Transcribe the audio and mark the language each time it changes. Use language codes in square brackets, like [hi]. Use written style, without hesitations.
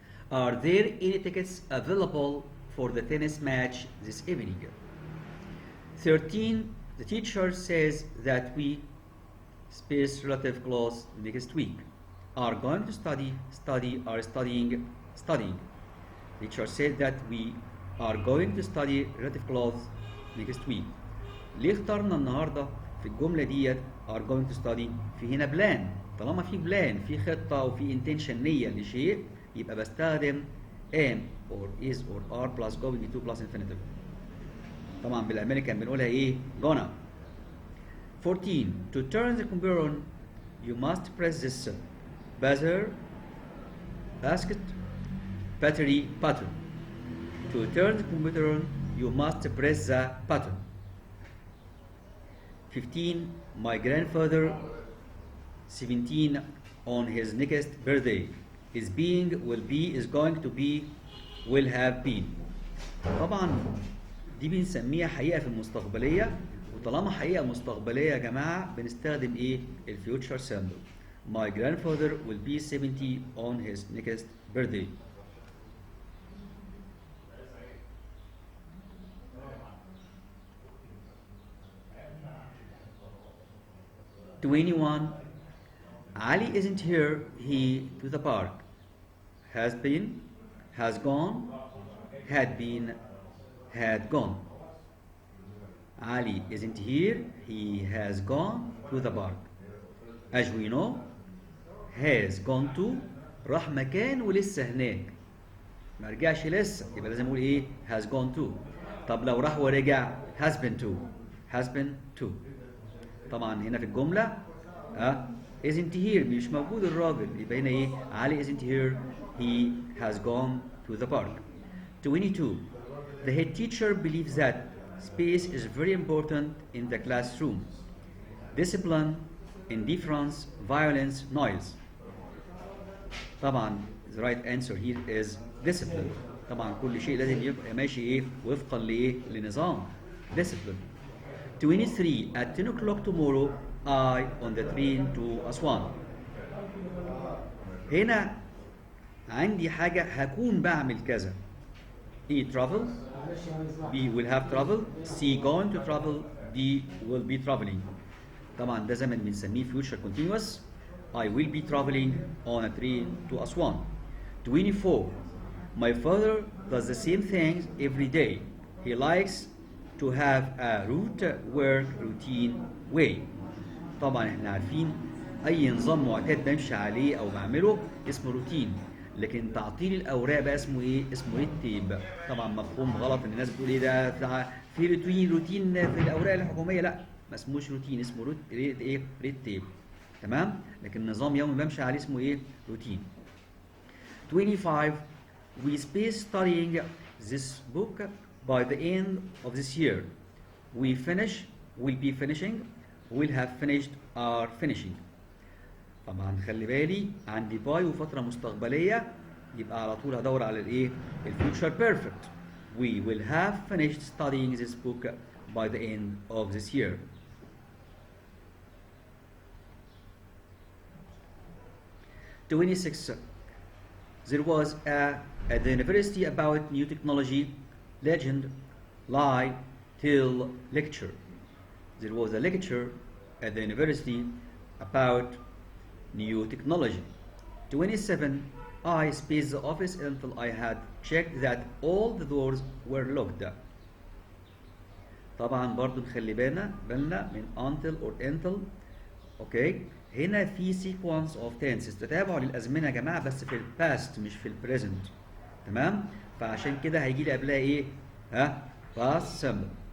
[en] Are there any tickets available for the tennis match this evening? 13. The teacher says that we space relative clause next week. Are going to study, are studying, studying. Teacher said that we are going to study relative clause next week. [ar] ليه اخترنا النهارده في الجملة ديت [en] are going to study؟ [ar] في هنا بلان. طالما في بلان في خطة وفي intention نية لشيء يبقى بستخدم [en] am or is or are plus going to plus infinitive. [ar] طبعا بالامريكان بنقولها ايه؟ gonna. 14. [en] To turn the computer on you must press this buzzer, basket, battery button. To turn the computer on you must press the button. 15. My grandfather 17 on his next birthday is being, will be, is going to be, will have been. [ar] طبعا دي بنسميها حقيقة في المستقبلية، وطالما حقيقة مستقبلية يا جماعة بنستخدم ايه؟ الفيوتشر سيمبل. [en] My grandfather will be 70 on his next birthday. "21. Ali isn't here, he to the park. Has been, has gone, had been, had gone. Ali isn't here, he has gone to the park. As we know, has gone to [ar] راح مكان ولسه هناك. ما رجعش لسه يبقى لازم اقول ايه؟ [en] has gone to. [ar] طب لو راح ورجع [en] has been to. has been to. [ar] طبعا هنا في الجملة [en] isn't here [ar] مش موجود الراجل يبقى هنا ايه؟ علي [en] isn't here, he has gone to the park. 22. The head teacher believes that space is very important in the classroom. Discipline, indifference, violence, noise. طبعا the right answer here is discipline. [ar] طبعا كل شيء لازم يبقى ماشي ايه؟ وفقا لايه؟ لنظام. Discipline. 23. [en] At 10 o'clock tomorrow I on the train to Aswan. [ar] هنا عندي حاجة هكون بعمل كذا. [en] E. Travel. B. Will have travel. C. Going to travel. D. Will be traveling. [ar] طبعا ده زمن بنسميه future continuous. [en] I will be traveling on a train to Aswan. 24. My father does the same things every day. He likes to have a work routine way. [ar] طبعا احنا عارفين اي نظام معتاد بمشي عليه او بعمله اسمه روتين، لكن تعطيل الاوراق بقى اسمه ايه؟ اسمه ريد تيب. طبعا مفهوم غلط ان الناس بتقول ايه ده في روتين في الاوراق الحكوميه، لا ما اسموش روتين، اسمه ريد تيب. تمام؟ لكن نظام يومي بمشي عليه اسمه ايه؟ روتين. [en] 25. We space studying this book by the end of this year. We finish, will be finishing, will have finished, are finishing. [ar] طبعا خلي بالي عندي باي وفترة مستقبلية يبقى على طول هدور على الايه؟ الفيوتشر بيرفكت. [en] We will have finished studying this book by the end of this year. "26. There was at the university about new technology, legend, lie, tell, lecture. There was a lecture at the university about new technology. 27. I spaced the office until I had checked that all the doors were locked. [ar] طبعا برضو نخلي بالنا من [en] until or until. [ar] اوكي هنا في sequence of tenses، تتابع للازمنه يا جماعه بس في الباست مش في البريزنت. تمام؟ فعشان كده هيجي لي قبلها ايه؟ past simple.